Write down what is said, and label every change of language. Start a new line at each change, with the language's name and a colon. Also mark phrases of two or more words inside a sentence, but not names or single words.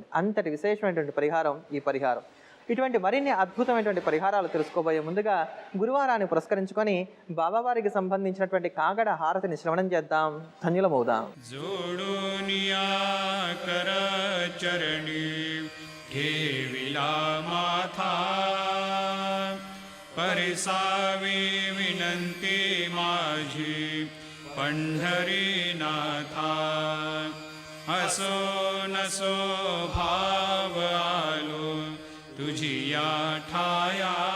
Telugu: అంతటి విశేషమైనటువంటి పరిహారం ఈ పరిహారం. ఇటువంటి మరిన్ని అద్భుతమైనటువంటి పరిహారాలు తెలుసుకోబోయే ముందుగా గురువారాన్ని పురస్కరించుకొని బాబావారికి సంబంధించినటువంటి కాగడ హారతిని శ్రవణం చేద్దాం, ధన్యులమవుదాం.
Marathi: ठेविला माथा परिसावी विनंती माझी पंढरीनाथा असो नसो भाव आलो तुझी या ठाया